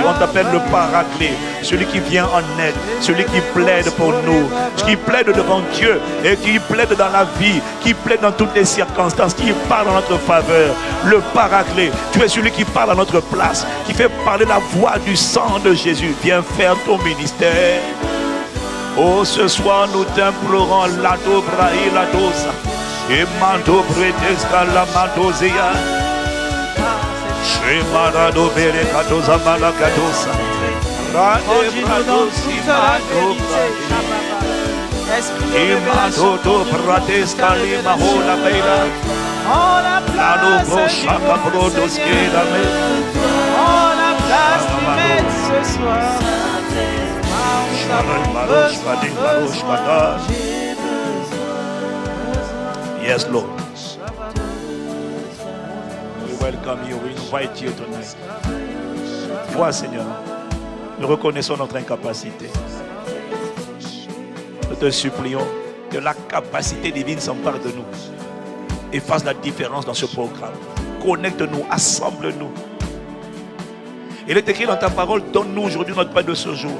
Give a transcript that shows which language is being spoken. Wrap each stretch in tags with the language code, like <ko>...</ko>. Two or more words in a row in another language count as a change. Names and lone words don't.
<fr>On t'appelle le Paraclet, celui qui vient en aide, celui qui plaide pour nous, qui plaide devant Dieu et qui plaide dans la vie, qui plaide dans toutes les circonstances, qui parle en notre faveur. Le Paraclet, tu es celui qui parle à notre place, qui fait parler la voix du sang de Jésus. Viens faire ton ministère. Oh, ce soir nous t'implorons la dobra et la dosa. Et mando bretesca la mandozea. Shemarado bere katosa malakadosa. Conduis-nous dans toute la vérité. Imando do bratesca lima hola beira. Oh, la place du Oh, la place du maître ce soir.</fr> <en>Yes, Lord. We welcome you. We invite you tonight.</en> <fr>Vois, Seigneur, nous reconnaissons notre incapacité. Nous te supplions que la capacité divine s'empare de nous et fasse la différence dans ce programme. Connecte-nous, assemble-nous. Il est écrit dans ta parole, donne-nous aujourd'hui notre pain de ce jour.</fr>